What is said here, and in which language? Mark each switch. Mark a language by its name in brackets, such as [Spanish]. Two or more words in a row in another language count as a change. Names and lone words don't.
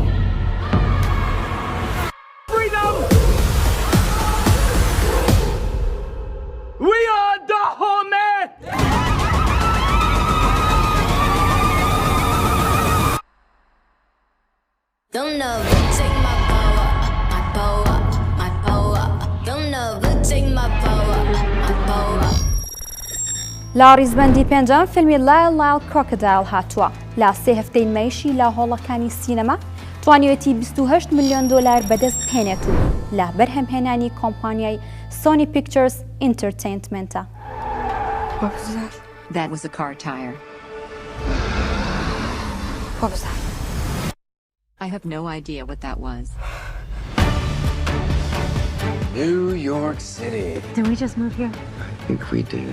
[English] Freedom! We are the homie! Don't never take my power, my power, my power. Don't never take my power, my power. [Central Kurdish] لا ڕیزبەندی پێنجەم فیلمی لايت کڕۆکۆدایل هاتووە لە 3 هەفتەی مەیشی لە هۆڵەکانی سینەما توانیوێتی 28 ملیۆن دۆلار بەدەست هێنێت و لە بەرهەمهێنانی کۆمپانیای سۆنی پیکچەرز ئینتەرتەینمنتە. [English] What was that? That was a car tire. What was that? I have no idea what that was. New York City. Did we just move here? I think we did.